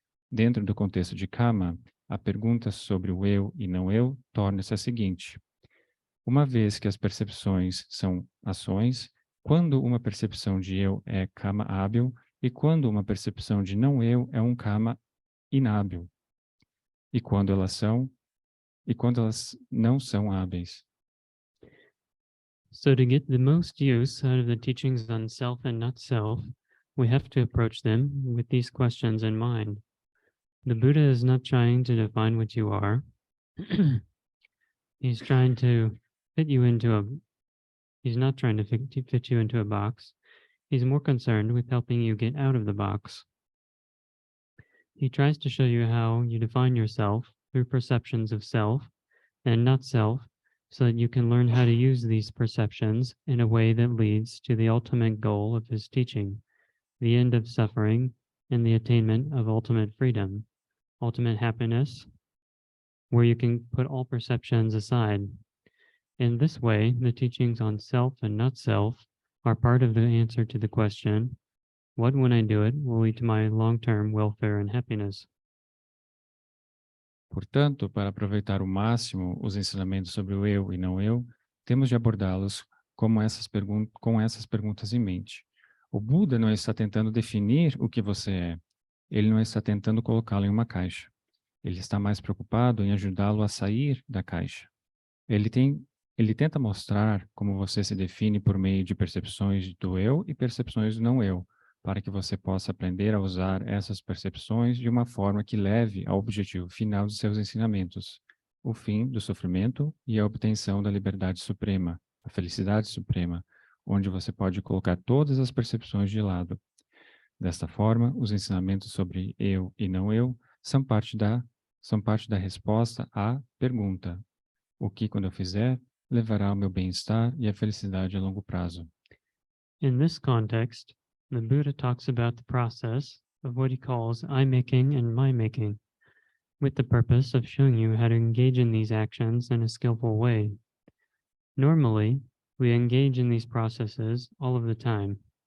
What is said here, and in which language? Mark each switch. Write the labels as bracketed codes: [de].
[pt] Dentro do contexto de kama, a pergunta sobre o eu e não-eu torna-se a seguinte: uma vez que as percepções são ações, quando uma percepção de eu é kama hábil e quando uma percepção de não-eu é um kama inábil, e quando elas não são hábeis. [en] So to get the most use out of the teachings on self and not self, we have to approach them with these questions in mind. The Buddha is not trying to define what you are. He's trying to fit you into a He's not trying to fit you into a box. He's more concerned with helping you get out of the box. He tries to show you how you define yourself through perceptions of self and not self, so that you can learn how to use these perceptions in a way that leads to the ultimate goal of his teaching, the end of suffering and the attainment of ultimate freedom, ultimate happiness, where you can put all perceptions aside. In this way, the teachings on self and not self are part of the answer to the question, what when I do it will lead to my long-term welfare and happiness? [pt] Portanto, para aproveitar ao máximo os ensinamentos sobre o eu e não-eu, temos de abordá-los com essas perguntas em mente. O Buda não está tentando definir o que você é. Ele não está tentando colocá-lo em uma caixa. Ele está mais preocupado em ajudá-lo a sair da caixa. Ele tenta mostrar como você se define por meio de percepções do eu e percepções do não-eu, para que você possa aprender a usar essas percepções de uma forma que leve ao objetivo final de seus ensinamentos, o fim do sofrimento e a obtenção da liberdade suprema, a felicidade suprema, onde você pode colocar todas as percepções de lado. Desta forma, os ensinamentos sobre eu e não eu são parte da resposta à pergunta: o que, quando eu fizer, levará ao meu bem-estar e à felicidade a longo prazo? [en] In this context, the Buddha talks about the process of what he calls I-making and my-making, with the purpose of showing you how to engage in these actions in a skillful way. Normally, we engage in these processes all of the time.